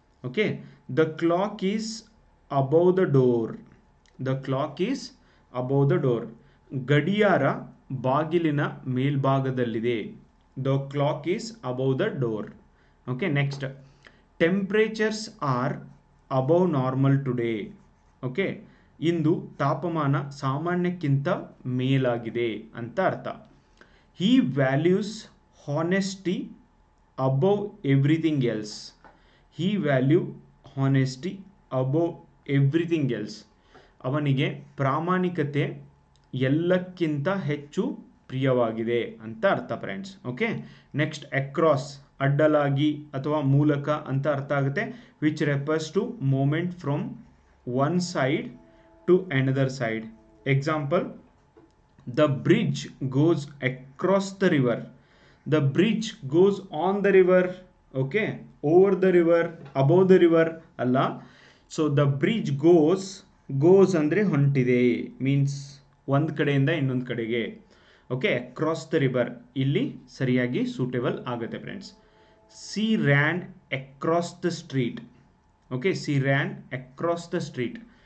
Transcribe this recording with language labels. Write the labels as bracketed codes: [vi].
[en] Okay, the clock is above the door. The clock is above the door. [kn] ಗಡಿಯಾರ ಬಾಗಿಲಿನ ಮೇಲ್ಭಾಗದಲ್ಲಿದೆ. [en] The clock is above the door. Okay, next, temperatures are above normal today. [kn] Okay, ಇಂದು ತಾಪಮಾನ ಸಾಮಾನ್ಯಕ್ಕಿಂತ ಮೇಲಾಗಿದೆ ಅಂತ ಅರ್ಥ. [en] He values honesty above everything else. He value honesty above everything else. [kn] ಅವನಿಗೆ ಪ್ರಾಮಾಣಿಕತೆ ಎಲ್ಲಕ್ಕಿಂತ ಹೆಚ್ಚು ಪ್ರಿಯವಾಗಿದೆ ಅಂತ ಅರ್ಥ ಫ್ರೆಂಡ್ಸ್. ಓಕೆ, ನೆಕ್ಸ್ಟ್ ಅಕ್ರಾಸ್ ಅಡ್ಡಲಾಗಿ ಅಥವಾ ಮೂಲಕ ಅಂತ ಅರ್ಥ ಆಗುತ್ತೆ. [en] Which refers to moment from one side to another side. Example, the bridge goes across the river. The bridge goes on the river. Okay, over the river, above the river ಅಲ್ಲ. [kn] So [en] the bridge goes [kn] ಅಂದರೆ ಹೊಂಟಿದೆ, means ಒಂದು ಕಡೆಯಿಂದ ಇನ್ನೊಂದು ಕಡೆಗೆ. Okay, [en] across the river [kn] ಇಲ್ಲಿ ಸರಿಯಾಗಿ suitable ಆಗುತ್ತೆ friends. [en] She ran across the street. Okay, she ran across the street.